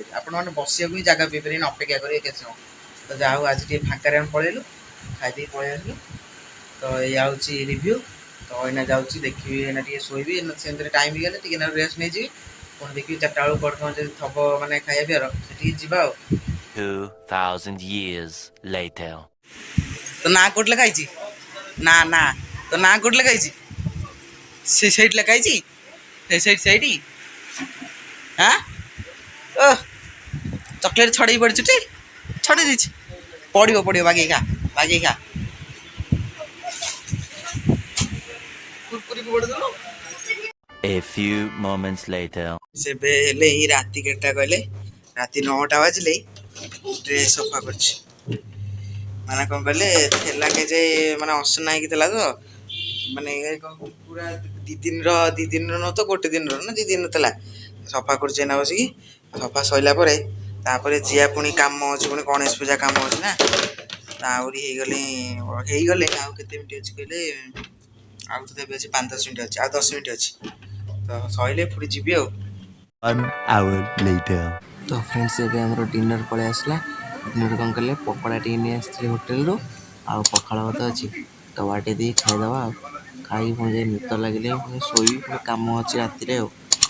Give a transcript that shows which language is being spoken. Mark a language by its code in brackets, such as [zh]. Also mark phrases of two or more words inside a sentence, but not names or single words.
[or] ଆପଣମାନେ ବସିବାକୁ ହିଁ ଜାଗା ପାଇପାରିବେନି, ଅପେକ୍ଷା କରିବେ କେତେ ସମୟ। ତ ଯାହା ହଉ ଆଜି ଟିକେ ଫାଙ୍କାରେ ଆମେ ପଳେଇଲୁ, ଖାଇଦେଇକି ପଳେଇ ଆସିଲୁ। ତ ଏଇଆ ହେଉଛି ରିଭ୍ୟୁ। ତ ଏଇନା ଯାଉଛି ଦେଖିବି, ଏଇନା ଟିକେ ଶୋଇବି। ସେମିତିରେ ଟାଇମ୍ ହେଇଗଲେ ଟିକେ ରେଷ୍ଟ ନେଇଯିବି। ପୁଣି ଦେଖିବି 4ଟା ବେଳକୁ କ'ଣ ଯଦି ଥବ ମାନେ ଖାଇବା ପିଇବାର ସେଠିକି ଯିବା। ଆଉ [en] 2,000 years later. [or] ତ ନାଁ କୋଉଠି ଲେଖା ହେଇଛି? ନା ତ ନାଁ କୋଉଠି ଲେଖା ହେଇଛି? ସେଇଠି ଲେଖା ହେଇଛି, ସେଇଠି ହାଁ ଓ ଚକୋଲେଟ୍ ଛଡ଼େଇ ପଡ଼ିଛୁ ଟି? ଛଡ଼େଇ ଦେଇଛି, ପଡ଼ିବ ବାଗେଇ ଖା। କୁରକୁରି ପଡ଼ିଦେଲୁ। [en] A few moments later. [or] ସେବେ ହେଲେ ଏଇ ରାତି କେତେଟା କହିଲେ? ରାତି 9ଟା ବାଜିଲେ ଡ୍ରେସ୍ ସଫା କରୁଛି। ମାନେ କ'ଣ କହିଲେ ଥିଲା ଯେ ମାନେ ଅସନା ହେଇକି ଥିଲା। ତ ମାନେ ପୁରା 2 ଦିନର ନୁହଁ ତ ଗୋଟେ ଦିନର ନା 2 ଦିନ ଥିଲା। ସଫା କରୁଛି ଏଇନା ବସିକି। ସଫା ସରିଲା ପରେ ତାପରେ ଯିଆ ପୁଣି କାମ ଅଛି, ପୁଣି ଗଣେଶ ପୂଜା କାମ ଅଛି ନା। ଆହୁରି ହେଇଗଲେ ଆଉ କେତେ ମିନିଟ୍ ଅଛି କହିଲେ? ଆଉ ତ ଏବେ ଅଛି 5-10 ମିନିଟ୍ ଅଛି, ଆଉ 10 ମିନିଟ୍ ଅଛି। ତ ସରିଲେ ପୁଣି ଯିବି ଆଉ। [en] 1 hour later. [or] ତ ଫ୍ରେଣ୍ଡସ୍ ଏବେ ଆମର ଡିନର୍ ପଳେଇ ଆସିଲା। ଡିନର୍ କ'ଣ କଲେ ପକୋଡ଼ା ଟିକେ ନେଇ ଆସିଥିଲି ହୋଟେଲରୁ, ଆଉ ପଖାଳ ଭାତ ଅଛି। ତ ବାଟି ଦେଇ ଖାଇଦେବା। ଆଉ ଖାଇକି ପୁଣି ଯାଇ ନିଦ ଲାଗିଲେ ପୁଣି ଶୋଇବି, ପୁଣି କାମ ଅଛି ରାତିରେ। ଆଉ